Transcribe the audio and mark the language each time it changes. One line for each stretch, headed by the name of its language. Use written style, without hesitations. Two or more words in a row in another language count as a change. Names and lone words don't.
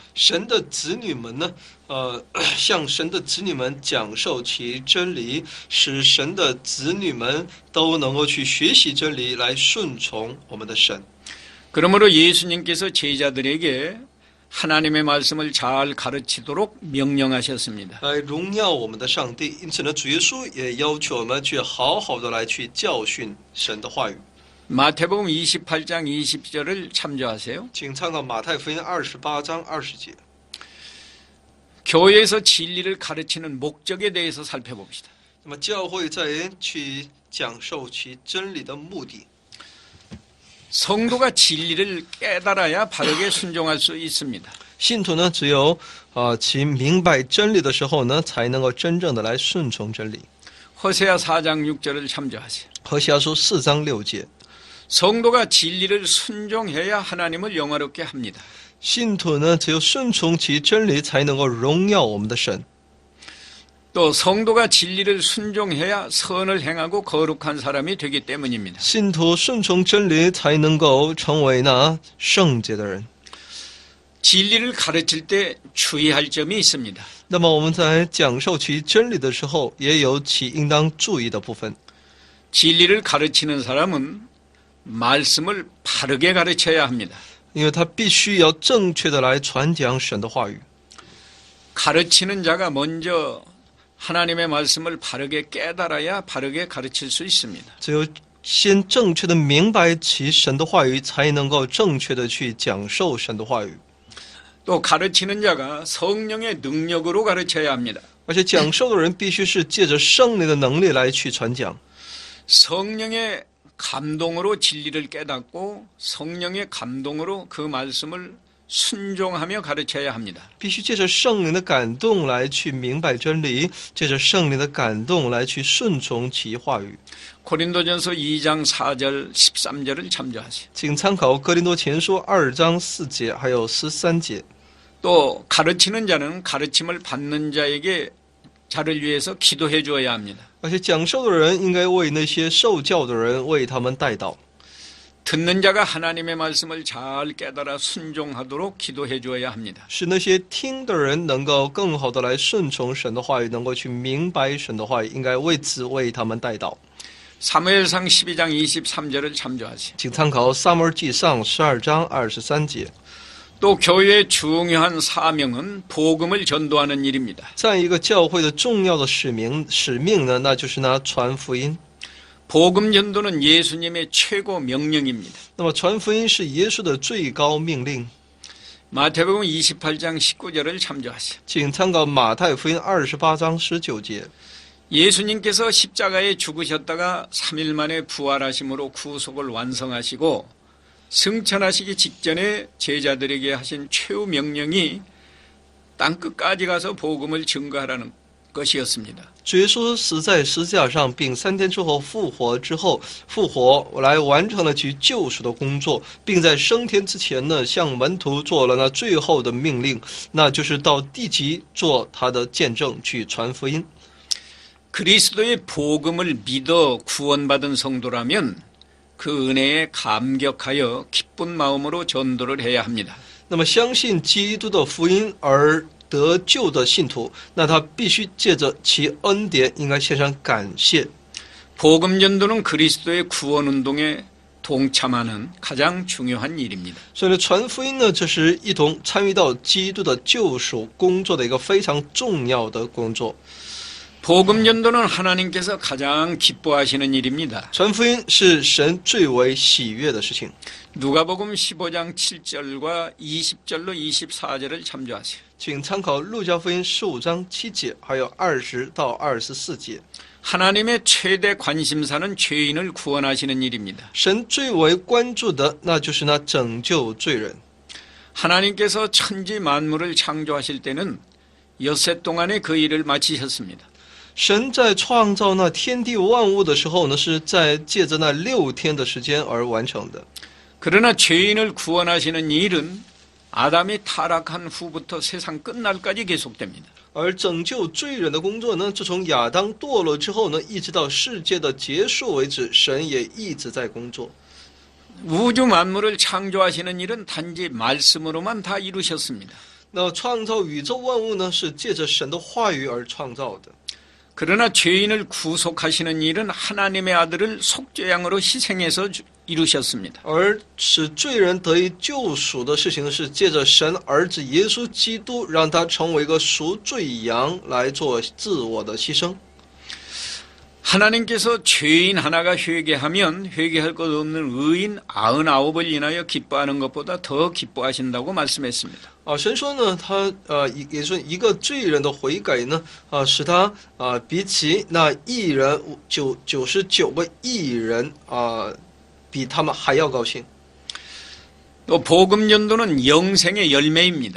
Chinese: 神的子女们呢，向神的子女们讲授其真理，使神的子女们都能够去学习真理，来顺从我们的神。
Korean: 그러므로 예수님께서 제자들에게 하나님의 말씀을 잘 가르치도록 명령하셨습니다.
Chinese: 来荣耀我们的上帝，因此呢，主耶稣也要求我们去好好的来去教训神的话语。
Korean: 마태복음 28장 20절을 참조하세요.
Chinese: 请参考马太福音28章20节。
Korean: 교회에서 진리를 가르치는 목적에 대해서 살펴봅시다.
Chinese: 那么教会在去讲授其真理的目的，
Korean: 성도가 진리를 깨달아야 바르게 순종할 수 있습니다.
Chinese: 信徒呢只有其明白真理的时候呢，才能够真正的来顺从真理。
Korean: 호세아 4장 6절을 참조하세요.
Chinese: 何西阿书4章6节。
Korean: 성도가 진리를 순종해야 하나님을 영화롭게 합니다.
Chinese: 信徒呢，只有顺从其真理，才能够荣耀我们的神。
Korean: 또 성도가 진리를 순종해야 선을 행하고 거룩한 사람이 되기 때문입니다.
Chinese: 信徒顺从真理，才能够成为那圣洁的人。
Korean: 진리를 가르칠 때 주의할 점이 있습니다.
Chinese: 那么我们在讲授其真理的时候，也有其应当注意的部分。
Korean: 진리를 가르치는 사람은 말씀을 바르게 가르쳐야 합니다.
Chinese: 因为他必须要正确的来传讲神的话语。
Korean: 가르치는 자가 먼저 하나님의 말씀을 바르게 깨달아야 바르게 가르칠 수 있습니다.
Chinese: 只有先正确的明白其神的话语，才能够正确的去讲授神的话语。
Korean: 또 가르치는 자가 성령의 능력으로 가르쳐야 합니다.
Chinese: 而且讲授的人必须是借着圣灵的能力来去传讲。
Korean: 성령의 감동으로 진리를 깨닫고 성령의 감동으로 그 말씀을 순종하며 가르쳐야 합니다.
Chinese: 必须借着圣灵的感动来去明白真理，借着圣灵的感动来去顺从其话语。
Korean: 고린도전서 2장 4절 13절을 참조하세요.
Chinese: 请参考哥林多前书2章4节还有13节。
Korean: 또 가르치는 자는 가르침을 받는 자를 위해서 기도해 주어야 합니다.
Chinese: 而且讲授的人应该为那些受教的人为他们代祷，
Korean: 듣는 자가 하나님의 말씀을 잘 깨달아 순종하도록 기도해 주어야 합니다.
Chinese: 使那些听的人能够更好的来顺从神的话语，能够去明白神的话语，应该为此为他们代祷。
Korean: 사무엘상 12장 23절을 참조하세요.
Chinese: 请参考撒母耳记上12章23节。
Korean: 또 교회의 중요한 사명은 복음을 전도하는 일입니다.
Chinese: 再一个教会的重要的使命呢，那就是呢传福音。
Korean: 복음 전도는 예수님의 최고 명령입니다.
Chinese: 那么传福音是耶稣的最高命令。
Korean: 마태복음 28장 19절을 참조하세요.
Chinese: 请参考马太福音28章19节。
Korean: 예수님께서 십자가에 죽으셨다가 3일 만에 부활하심으로 구속을 완성하시고 승천하시기 직전에 제자들에게 하신 최후 명령이 땅끝까지 가서 복음을 증거하라는 것이었습니다.
Chinese: 主耶稣死在十字架上，并3天之后复活来完成了其救赎的工作，并在升天之前呢，向门徒做了那最后的命令，那就是到地极做他的见证，去传福音。
Korean: 그리스도의 복음을 믿어 구원받은 성도라면 그 은혜에 감격하여 기쁜 마음으로 전도를 해야 합니다.
Chinese: 那么相信基督的福音而得救的信徒，那他必须借着其恩典，应该献上感谢。
Korean: 복음 전도는 그리스도의 구원 운동에 동참하는 가장 중요한 일입니다.
Chinese: 所以呢，传福音呢，这是一同参与到基督的救赎工作的一个非常重要的工作。
Korean: 복음 전도는 하나님께서 가장 기뻐하시는 일입니다.
Chinese: 传福音是神最为喜悦的事情。
Korean: 누가복음 15장 7절과 20절로 24절을 참조하세요.
Chinese: 请参考路加福音15章7节，还有20到24节。
Korean: 하나님의 최대 관심사는 죄인을 구원하시는 일입니다.
Chinese: 神最为关注的，那就是那拯救罪人。
Korean: 하나님께서 천지 만물을 창조하실 때는 엿새 동안에 그 일을 마치셨습니다.
Chinese: 神在创造那天地万物的时候呢，是在借着那6天的时间而完成的。
Korean: 그러나 죄인을 구원하시는 일은 아담이 타락한 후부터 세상 끝날까지 계속됩니다.
Chinese: 而拯救罪人的工作呢，自从亚当堕落之后呢，一直到世界的结束为止，神也一直在工作。
Korean: 우주 만물을 창조하시는 일은 단지 말씀으로만 다 이루셨습니다.
Chinese: 那创造宇宙万物呢，是借着神的话语而创造的。
Korean: 그러나 죄인을 구속하시는 일은 하나님의 아들을 속죄양으로 희생해서 이루셨습니다.
Chinese: 而使罪人得以救赎的事情，是借着神儿子耶稣基督，让他成为一个赎罪羊来做自我的牺牲。
Korean: 하나님께서 죄인 하나가 회개하면 회개할 것 없는 의인 99을 인하여 기뻐하는 것보다 더 기뻐하신다고 말씀했습니다.
Chinese: 神说呢，他也说一个罪人的悔改呢，使他比起那义人99个义人比他们还要高兴。
Korean: 또 복음 전도는 영생의 열매입니다.